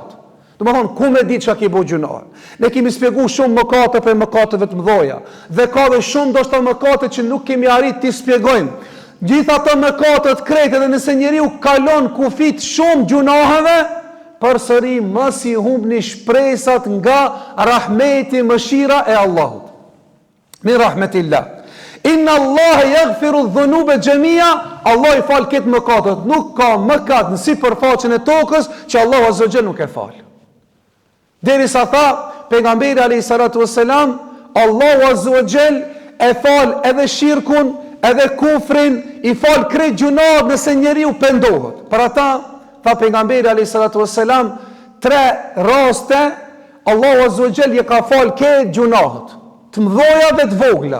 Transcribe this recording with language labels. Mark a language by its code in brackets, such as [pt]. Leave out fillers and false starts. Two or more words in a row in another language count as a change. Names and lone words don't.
[sq] Do më thonë, ku me ditë që a ki bo gjunahe? Ne kemi spjegu shumë mëkate për mëkateve të mdoja, dhe ka dhe shumë do shta mëkate që nuk kemi arrit t'i spjegojmë. Gjitha të mëkate të krejtë, dhe nëse njeriu kalon kufit shumë gjunaheve, përsëri mos i humbni shpresat nga rahmeti mëshira e Allahut. [ar] من رحمة الله. إن الله يغفر الذنوب جميعا. [sq] Allah i fal këtë mëkatet. Nuk ka mëkat në sipërfaqen e tokës që Allahu [ar] عز وجل [sq] nuk e fal. Derisa tha pejgamberi [ar] عليه الصلاة والسلام, [sq] Allahu [ar] عز وجل [sq] e fal edhe shirkun, edhe kufrin, i fal krejt gjunat nëse njeriu pendohet. Për ata tha pejgamberi [ar] عليه الصلاة والسلام, [sq] 3 raste Allahu [ar] عز وجل [sq] i ka fal këtë gjunahet, të mëdha dhe të vogla.